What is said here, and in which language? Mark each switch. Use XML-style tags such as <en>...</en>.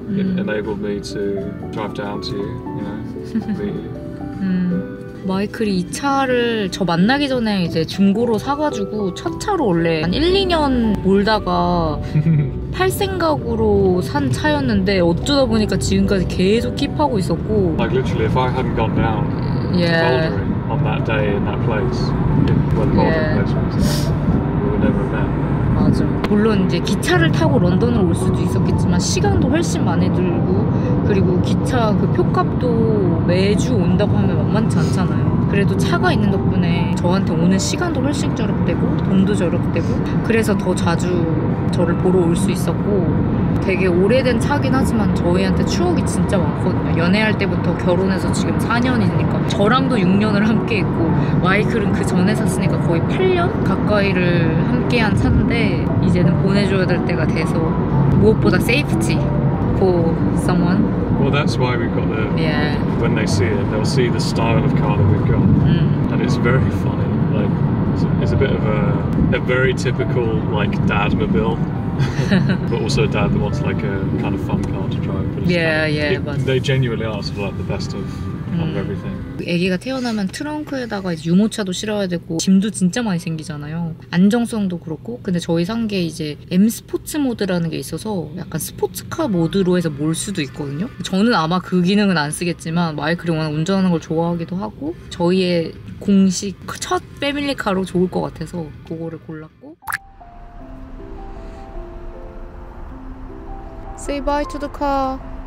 <en>It enabled me to drive down to you, you know, meet you.</en> <ko>마이클이 이 차를 저 만나기 전에 이제 중고로 사가지고 첫 차로 원래 한 1, 2년 몰다가 팔 생각으로 산 차였는데 어쩌다 보니까 지금까지 계속 킵하고 있었고</ko> <en>Like literally, if I hadn't gone down to Bouldering on that day in that place, where the Bouldering place was, we would never have met.</en> <ko>맞아. 물론 이제 기차를 타고 런던으로 올 수도 있었겠지만 시간도 훨씬 많이 들고 그리고 기차 그 표값도 매주 온다고 하면 만만치 않잖아요. 그래도 차가 있는 덕분에 저한테 오는 시간도 훨씬 절약되고 돈도 절약되고 그래서 더 자주 저를 보러 올 수 있었고 되게 오래된 차긴 하지만 저희한테 추억이 진짜 많거든요. 연애할 때부터 결혼해서 지금 4년이니까 저랑도 6년을 함께 했고 마이클은 그 전에 샀으니까 거의 8년 가까이를 함께한 차인데 이제는 보내줘야 될 때가 돼서 무엇보다 세이프티</ko> <en>for someone. Well, that's why we've got the. Yeah. When they see it, they'll see the style of car that we've got, and it's very funny. Like, it's a bit of a very typical like dad-mobile, but also a dad that wants like a kind of fun car to drive. But it's they genuinely are sort of like the best of everything.</en> <ko>아기가 태어나면 트렁크에다가 이제 유모차도 실어야 되고 짐도 진짜 많이 생기잖아요. 안정성도 그렇고 근데 저희 산 게 이제 M 스포츠 모드라는 게 있어서 약간 스포츠카 모드로 해서 몰 수도 있거든요. 저는 아마 그 기능은 안 쓰겠지만 마이클이 워낙 운전하는 걸 좋아하기도 하고 저희의 공식 첫 패밀리카로 좋을 것 같아서 그거를 골랐고</ko> <en>Say bye to the car.</en>